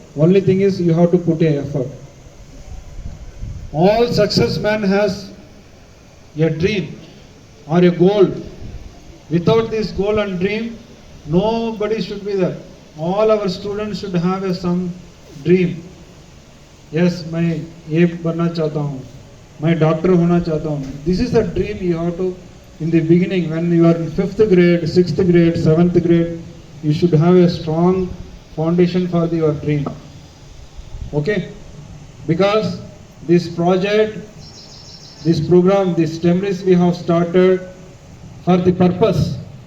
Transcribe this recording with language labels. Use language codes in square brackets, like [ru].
[en] Only thing is you have to put an effort. All success man has a dream or a goal. Without this goal and dream, nobody should be there. All our students should have some dream. [hi] Yes, मैं ये बनना चाहता हूँ, मैं doctor होना चाहता हूँ. [en] This is the dream you have to, in the beginning, when you are in 5th grade, 6th grade, 7th grade, you should have a strong foundation for your dream. Okay? Because this project, this program, this TMREIS we have started for the purpose.